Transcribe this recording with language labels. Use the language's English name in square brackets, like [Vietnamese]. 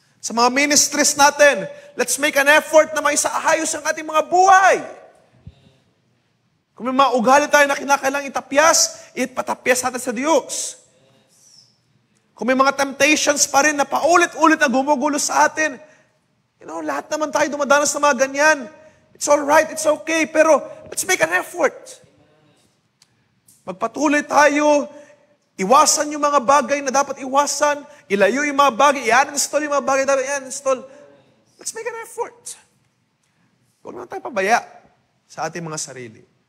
[Filipino] Sa mga ministries natin, [English] let's make an effort [Filipino] na maisaayos ang ating mga buhay. Kung may mga ugali tayo na kinakailangang itapyas, ipatapyas natin sa Diyos. Kung may mga temptations pa rin na paulit-ulit na gumugulo sa atin, lahat naman tayo dumadanas na mga ganyan. [English] It's all right, it's okay, pero let's make an effort. [Filipino] Magpatuloy tayo, iwasan yung mga bagay na dapat iwasan, ilayo yung mga bagay, i-uninstall yung mga bagay na dapat i-uninstall. [English] Let's make an effort. [Filipino] Huwag naman tayo pabaya sa ating mga sarili.